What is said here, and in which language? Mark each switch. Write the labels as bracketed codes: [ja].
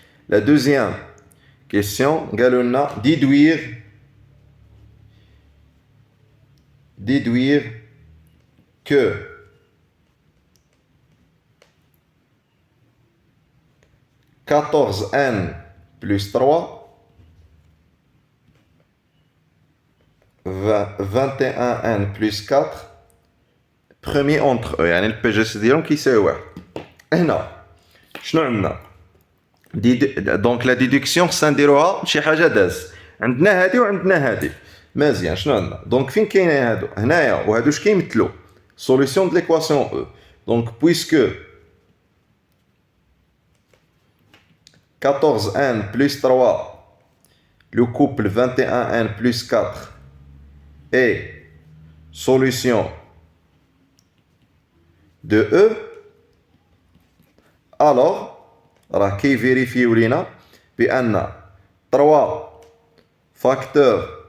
[fr] La deuxième question, galonna déduire que 14n plus 3, 21n plus 4, premier entre eux. [ar] يعني البي جي سي ديالهم كيساوي واحد. هنا شنو عندنا؟ دونك لا ديدكسيون خصنا نديروها شي حاجه داز. عندنا هادي وعندنا هادي. مزيان شنو عندنا؟ دونك فين كاينين هادو؟ هنايا وهادو اش كيمثلوا؟ سوليسيون د ليكواسيون او. [fr] دونك بويسكو 14n plus 3, le couple 21n plus 4 est solution de E, alors راه كيفيريفيو لينا بأن 3 فاكتور